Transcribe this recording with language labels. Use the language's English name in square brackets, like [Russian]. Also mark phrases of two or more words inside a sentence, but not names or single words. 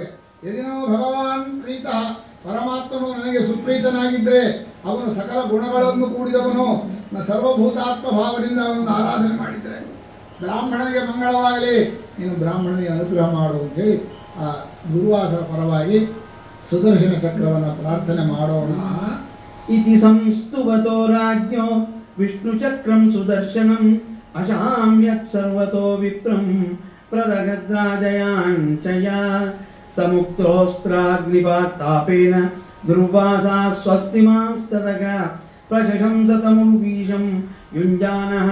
[Sanskrit] ಯದಿನೋ ಭಗವಾನ್ ಪ್ರೀತಃ, [Kannada] ಪರಮಾತ್ಮನು ನನಗೆ ಸುಪ್ರೀತನಾಗಿದ್ದರೆ, ಅವನು ಸಕಲ ಗುಣಗಳನ್ನು ಕೂಡಿದವನು, ಸರ್ವಭೂತಾತ್ಮ ಭಾವದಿಂದ ಅವನನ್ನು ಆರಾಧನೆ ಮಾಡಿದರೆ ಬ್ರಾಹ್ಮಣನಿಗೆ ಮಂಗಳವಾಗಲಿ, ನೀನು ಬ್ರಾಹ್ಮಣನಿಗೆ ಅನುಗ್ರಹ ಮಾಡು ಅಂಥೇಳಿ ಆ ದುರ್ವಾಸರ ಪರವಾಗಿ ಸುದರ್ಶನ ಚಕ್ರವನ್ನು ಪ್ರಾರ್ಥನೆ ಮಾಡೋಣ. [Sanskrit] ಇತಿ ಸಂಸ್ತುವತೋ ರಾಜ್ಞೋ ವಿಷ್ಣು ಚಕ್ರಂ ಸುದರ್ಶನಂ ಅಶಾಮ್ಯತ್ ಸರ್ವತೋ ವಿಪ್ರಂ ಪ್ರದಗದ್ರಾಜಯಾಂಚಯ ಸಮುಕ್ತೋಸ್ತ್ರಾಗ್ನಿಪಾತ್ತಾಪೇನ ದುರ್ವಾಸಾ ಸ್ವಸ್ತಿಮಾಂಸ್ತದಗ ಪ್ರಶಂಸತಮುರ್ವೀಶಂ ಯುಂಜಾನಃ